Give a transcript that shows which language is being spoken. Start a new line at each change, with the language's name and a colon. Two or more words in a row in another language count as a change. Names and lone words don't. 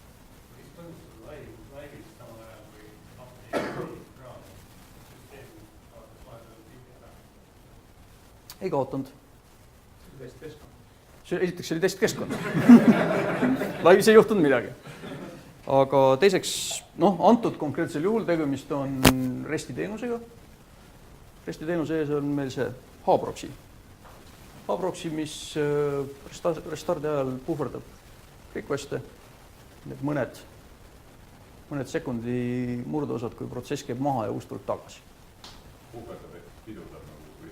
Estonian: Ei kaotanud. Esiteks oli testkeskkond. Laivis ei juhtunud midagi. Aga teiseks, antud konkreetsel juhul tegemist on REST-i teenusega. REST-i teenuse ees on meil see Hproxy. Hproxy, mis restardi ajal puhverdab request'e, need mõned sekundi murdeosad, kui protsess käib maha ja uus tuleb tagasi. Puhverdab ehk pidurdab nagu või?